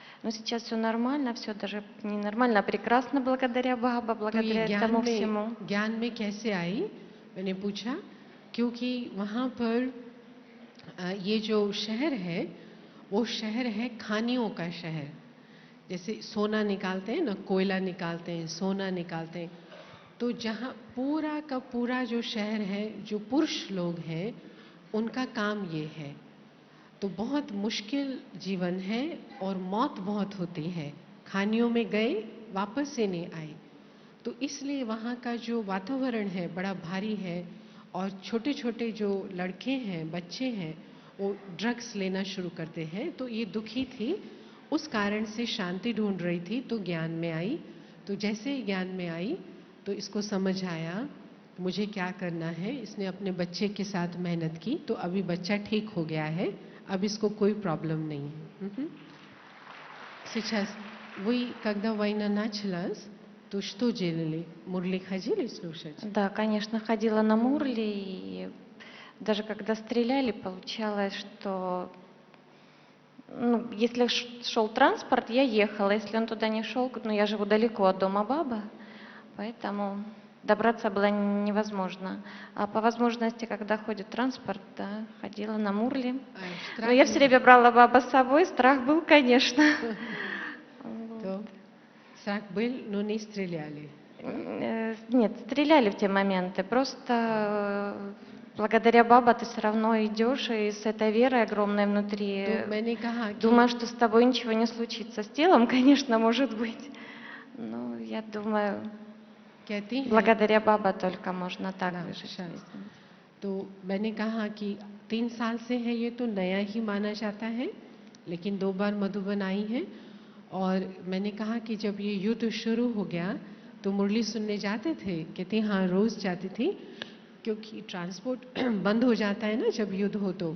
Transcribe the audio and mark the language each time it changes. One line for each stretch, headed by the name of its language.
Russian: Но сейчас все нормально, все даже не нормально, а прекрасно благодаря Баба,
Hindi: तो ये
Russian: благодаря этому всему.
Hindi: ज्ञान में कैसे आई, मैंने पूछा, क्योंकि वहाँ पर ये जो शहर है, वो शहर है खानियों का शहर. जैसे सोना निकालते हैं ना, कोयला निकालते हैं, सोना निकालते हैं. तो जहाँ पूरा का पूरा जो शहर है, जो पुरुष लोग हैं, उनका काम ये है. तो बहुत मुश्किल जीवन है और मौत बहुत होती है. खानियों में गए, वापस से नहीं आए. तो इसलिए वहाँ का जो वातावरण है बड़ा भारी है और छोटे छोटे जो लड़के हैं, बच्चे हैं, वो ड्रग्स लेना शुरू करते हैं. तो ये दुखी थी, उस कारण से शांति ढूंढ रही थी, तो ज्ञान में आई. तो जैसे ही ज्ञान में आई तो इसको समझ आया मुझे क्या करना है. इसने अपने बच्चे के साथ मेहनत की, तो अभी बच्चा ठीक हो गया है, अब इसको कोई प्रॉब्लम नहीं है.
Russian: Сейчас вы, когда война началась, то что делали? Мурли ходили слушать? Да, конечно, ходила на Мурли, и даже когда стреляли, получалось, что если шел транспорт, я ехала, если он туда не шел, я живу далеко от дома Баба, поэтому добраться было невозможно. А по возможности, когда ходит транспорт, да, ходила на Мурли. Но я все время брала Баба с собой, страх был, конечно. То страх был, но не стреляли. Нет, стреляли в те моменты. Просто благодаря Баба ты все равно идешь, и с этой верой огромной внутри.
Hindi: तो मैंने कहा कि
Russian: Думаю, что с тобой ничего не случится. С телом, конечно, может быть. Но я думаю,
Hindi: कहती हैं,
Russian: благодаря Баба только можно так Да, выжить.
Hindi: शायद. तो मैंने कहा कि 3 साल से है, ये तो नया ही माना जाता है, लेकिन 2 बार मधुबन आई है. और मैंने कहा कि जब ये युद्ध शुरू हो गया तो मुरली सुनने जाते थे. कहती हाँ, रोज जाती थी, क्योंकि ट्रांसपोर्ट बंद हो जाता है ना जब युद्ध हो.